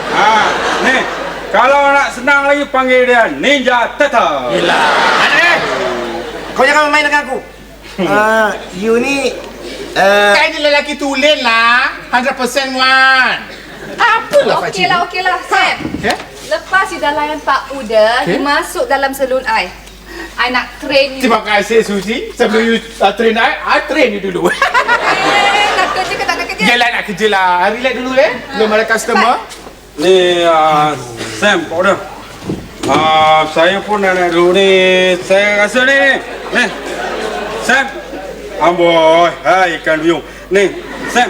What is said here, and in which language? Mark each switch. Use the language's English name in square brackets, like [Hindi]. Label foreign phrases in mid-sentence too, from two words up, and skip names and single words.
[Malay] Ni, kalau nak senang lagi panggil dia Ninja Turtle. Yelah. Kau jangan main dengan aku. You ni Kau ni lelaki tulen lah. 100% one. Apalah pakcik? Okeylah, Sam. Lepas you dah layan Pak Uda, you masuk dalam salon I. I nak [English] train you. [Malay] Terima kasih Susi. Sebelum [English] you train I train you [Malay] dulu. Nak kerja ke tak nak kerja? Yelah, nak kerja lah. Relax dulu belum ada customer. Ni, Sam, Pak Uda. Saya pun nak naik dulu ni. Saya rasa ni. Sam. Amboi, hai ikan biung. Ni, Sam.